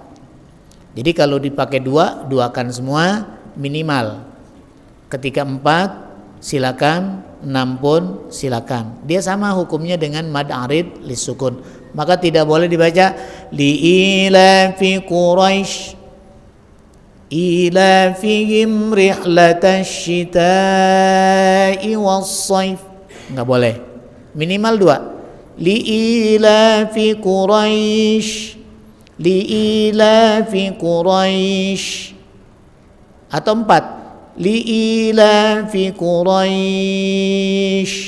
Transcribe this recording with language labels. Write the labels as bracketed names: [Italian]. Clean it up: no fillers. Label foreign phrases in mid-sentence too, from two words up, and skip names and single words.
[Indonesian] Jadi kalau dipakai 2, duakan semua minimal. Ketika 4 silakan, 6 pun silakan. Dia sama hukumnya dengan [Arabic] مد عارض للسكون. [Indonesian] Maka tidak boleh dibaca [Arabic] لإيلاف قريش إيلافهم رحلة الشتاء والصيف. [Indonesian] Enggak boleh. Minimal 2. [Arabic] لإيلاف قريش لإيلاف قريش atau 4 لإيلاف قريش.